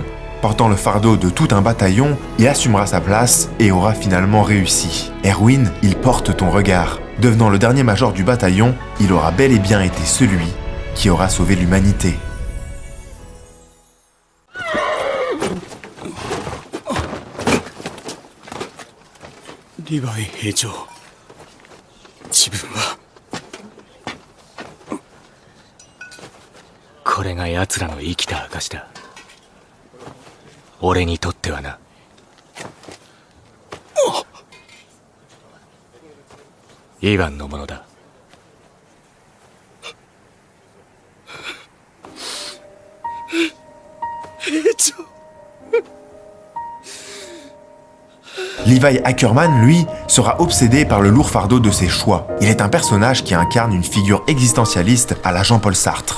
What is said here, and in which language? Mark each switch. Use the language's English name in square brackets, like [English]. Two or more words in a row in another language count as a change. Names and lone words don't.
[French] Portant le fardeau de tout un bataillon, il assumera sa place et aura finalement réussi. Erwin, il porte ton regard. Devenant le dernier major du bataillon, il aura bel et bien été celui qui aura sauvé l'humanité. [Japanese] Levi 兵長、自分はこれが奴らの生きた証だ。俺にとってはな。イヴァンのものだ。 [French] Levi Ackerman, lui, sera obsédé par le lourd fardeau de ses choix. Il est un personnage qui incarne une figure existentialiste à la Jean-Paul Sartre.